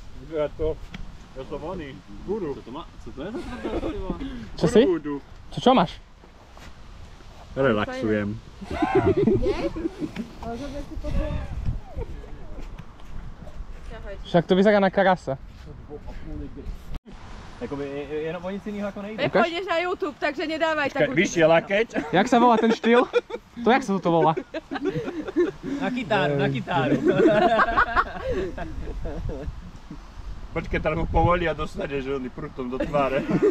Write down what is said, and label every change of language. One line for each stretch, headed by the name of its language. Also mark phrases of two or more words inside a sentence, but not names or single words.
Slovak: Ja som oný, guru.
Czech: Co to je za tvrdá?
Slovak: Čo si? Guru. Čo máš? Relaxujem. Však to vyzerá na karasa.
Czech: Jakoby jenom o nic jinýho jako nejde.
Slovak: Pepo, ideš na YouTube, takže nedávaj takú... Vyššie lakeť. Jak sa volá ten štýl? To jak sa to volá?
Czech: Na kytáru, na kytáru.
Slovak: Počkaj, teraz ho povolí a dostane, že on prutom do tváre.